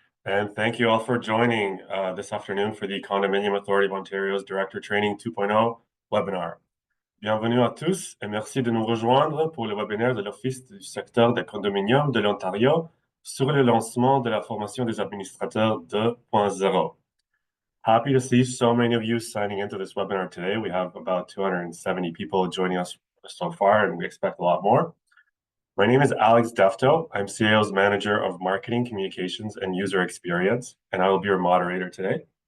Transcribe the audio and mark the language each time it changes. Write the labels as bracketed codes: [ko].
[en] And thank you all for joining this afternoon for the Condominium Authority of Ontario's Director Training 2.0 webinar. [fr] Bienvenue à tous et merci de nous rejoindre pour le webinaire de l'Office du secteur des condominiums de l'Ontario sur le lancement de la formation des administrateurs 2.0. [en] Happy to see so many of you signing into this webinar today. We have about 270 people joining us so far, and we expect a lot more. My name is Alex Defto. I'm CAO's Manager of Marketing, Communications, and User Experience, and I will be your moderator today.